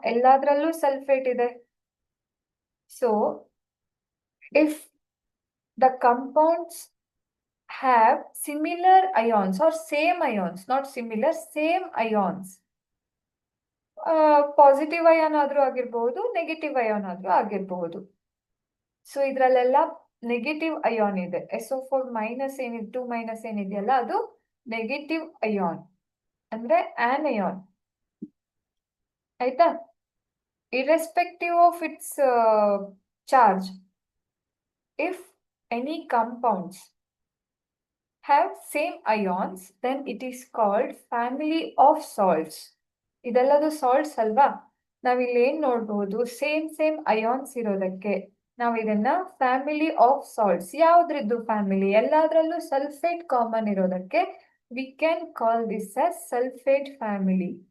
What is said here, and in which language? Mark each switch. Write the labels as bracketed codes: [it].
[kn] ಎಲ್ಲಾದ್ರಲ್ಲೂ sulphate ಇದೆ. [en] so if the compounds have similar ions or same ions, not similar, same ions, [kn] positive ion ಆದ್ರೂ ಆಗಿರ್ಬಹುದು, negative ion ಆದ್ರೂ ಆಗಿರ್ಬಹುದು. So ಇದ್ರಲ್ಲೆಲ್ಲ negative ion ಇದೆ. SO4 minus ಏನಿದೆ, 2 minus ಏನಿದೆಯಲ್ಲ, ಅದು ನೆಗೆಟಿವ್ ಅಯಾನ್, ಅಂದ್ರೆ ಆನಯಾನ್. ಆಯ್ತಾ? [en] irrespective of its charge, if any compounds have same ions, then it is called family of salts. [kn] ಇದೆಲ್ಲದು salts ಅಲ್ವಾ? ನಾವಿಲ್ಲಿ ಏನ್ ನೋಡ್ಬೋದು, ಸೇಮ್ ಅಯಾನ್ಸ್ ಇರೋದಕ್ಕೆ ನಾವು ಇದನ್ನ family of salts. ಯಾವ್ದ್ರದ್ದು family? ಎಲ್ಲಾದ್ರಲ್ಲೂ sulphate common ಇರೋದಕ್ಕೆ [en] We can call this as sulphate family.